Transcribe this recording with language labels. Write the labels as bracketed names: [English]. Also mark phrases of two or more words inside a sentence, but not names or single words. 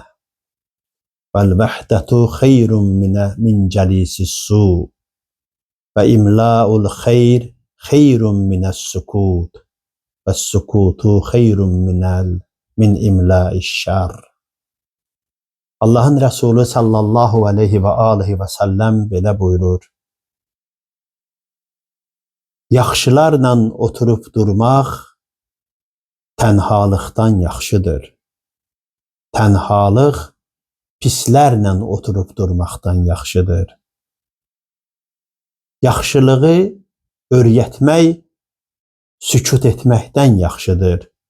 [Arabic] والوحدة خير من جليس السوء. وإملاء الخير خير من السكوت. والسكوت خير من إملاء الشر. [Azerbaijani] Allahın Resulü [Arabic] صلى الله عليه وعليه وسلم [Azerbaijani] belə buyurur. Yaxşılarla oturup durmaq tənhalıqdan yaxşıdır. Tənhalıq pislərlə oturup durmaqdan yaxşıdır. Yaxşılığı öyrətmək sükut etməkdən yaxşıdır.